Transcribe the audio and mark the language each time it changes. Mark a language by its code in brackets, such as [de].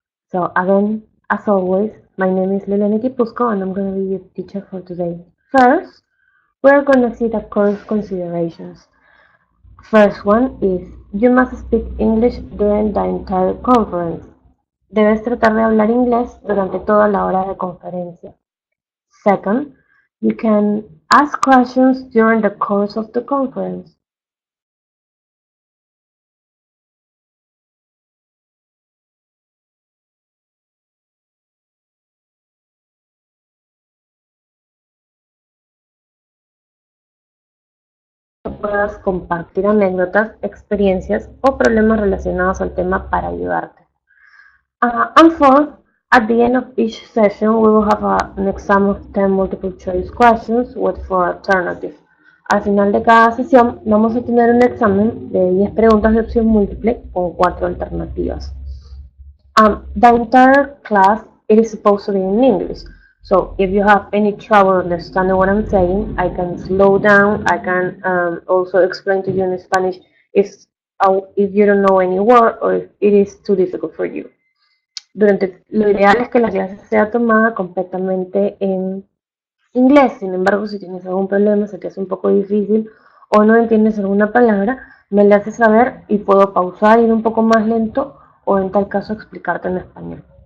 [en] So again, as always, my name is Liliana Kipusco and I'm going to be your teacher for today. First, we're going to see the course considerations. First one is, you must speak English during the entire conference. [es] Debes tratar de hablar inglés durante toda la hora de conferencia. [en] Second, you can ask questions during the course of the conference. [es] Puedas compartir anécdotas, experiencias o problemas relacionados al tema para ayudarte. [en] And fourth, at the end of each session, we will have an exam of 10 multiple choice questions with 4 alternatives. [es] Al final de cada sesión, vamos a tener un examen de 10 preguntas de opción múltiple con 4 alternativas. [en] The entire class it is supposed to be in English. So if you have any trouble understanding what I'm saying, I can slow down. I can also explain to you in Spanish if you don't know any word or if it is too difficult for you. [es] Lo ideal es que la clase sea tomada completamente en inglés. Sin embargo, si tienes algún problema, se te hace un poco difícil o no entiendes alguna palabra, me la haces saber y puedo pausar, ir un poco más lento o en tal caso explicarte en español.